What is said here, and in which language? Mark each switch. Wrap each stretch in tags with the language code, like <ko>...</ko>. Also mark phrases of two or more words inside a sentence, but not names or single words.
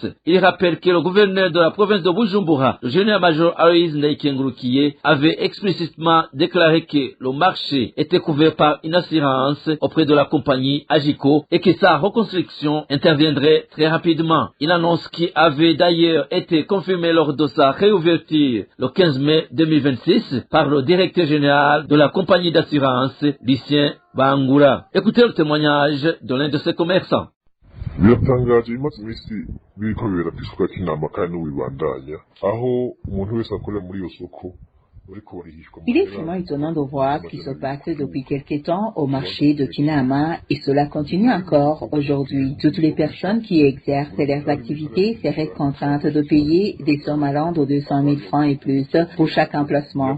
<fr>Ils rappellent que le gouverneur de la province de Bujumbura, le général-major Aloïs Ndaïkengroukié, avait explicitement déclaré que le marché était couvert par une assurance auprès de la compagnie Agico et que sa reconstruction interviendrait très rapidement. Une annonce qui avait d'ailleurs été confirmée lors de sa réouverture le 15 mai 2026 par le directeur général de la compagnie d'assurance, Lucien Bangura. Écoutez le témoignage de l'un de ses commerçants.</fr> <rn>biratangaje bimaze iminsi biriko bibera ku isoko ya Kinama kandi n'ubibandanya aho umuntu wese akorera muri iyo soko.</rn> <fr>Il est vraiment étonnant de voir ce qui se passe depuis quelque temps au marché de Kinama et cela continue encore aujourd'hui. Toutes les personnes qui exercent leurs activités seraient contraintes de payer des sommes allant de 200 000 francs et plus pour chaque emplacement.</fr>